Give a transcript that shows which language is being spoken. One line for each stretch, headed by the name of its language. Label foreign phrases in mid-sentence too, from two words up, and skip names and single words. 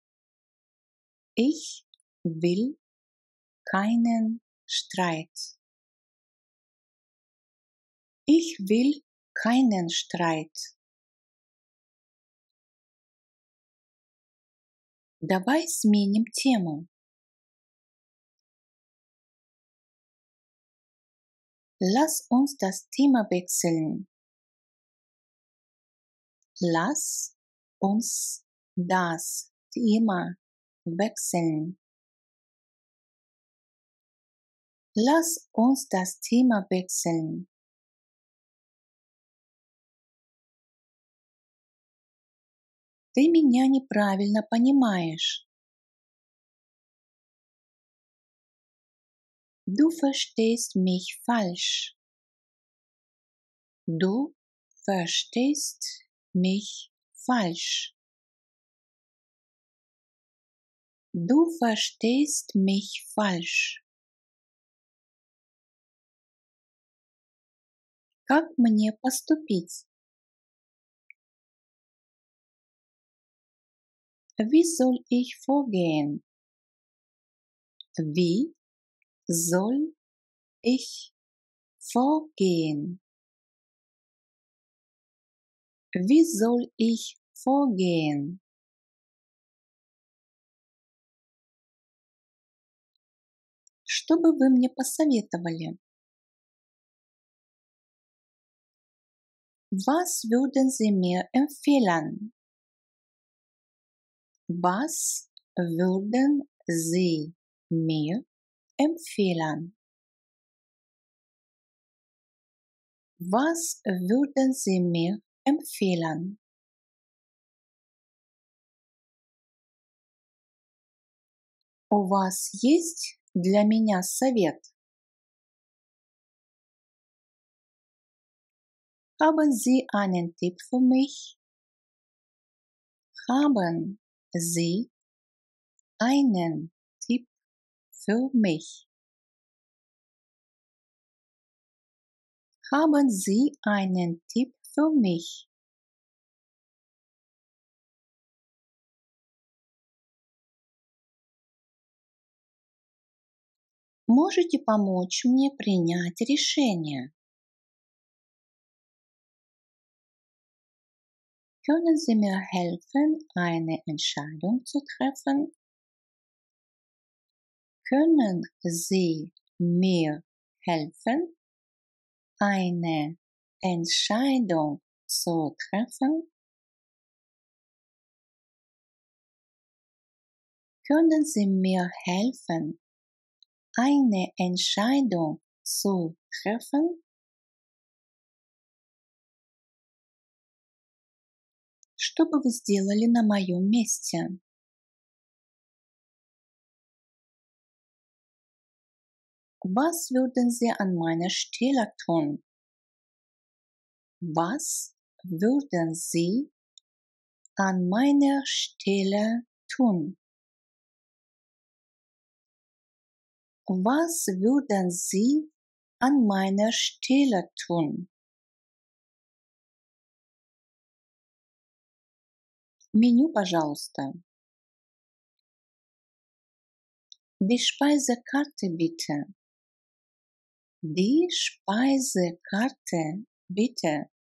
German: Ich will keinen Streit. Ich will keinen Streit.
Russian: Давай сменим тему.
German: Lass uns das Thema wechseln. Lass uns das Thema wechseln. Lass uns das Thema wechseln.
Russian: Ты меня неправильно понимаешь.
German: Du verstehst mich falsch. Du verstehst mich falsch. Du verstehst mich falsch.
Russian: Как мне поступить?
German: Wie soll ich vorgehen? Wie soll ich vorgehen? Wie soll ich vorgehen?
Russian: Что бы вы мне посоветовали?
German: Was würden Sie mir empfehlen? Was würden Sie mir empfehlen? Was würden Sie mir empfehlen?
Russian: У вас есть для меня совет?
German: Haben Sie einen Tipp für mich? Haben Sie einen Tipp für mich? Haben Sie einen Tipp für mich?
Russian: Можете помочь мне принять решение?
German: Können Sie mir helfen, eine Entscheidung zu treffen? Können Sie mir helfen, eine Entscheidung zu treffen? Können Sie mir helfen, eine Entscheidung zu treffen?
Russian: Что бы вы сделали на моем месте?
German: Was würden Sie an meiner Stelle tun? Was würden Sie an meiner Stelle tun? Was würden Sie an meiner Stelle tun?
Russian: Меню, пожалуйста.
German: Die Speisekarte bitte. Die Speisekarte bitte.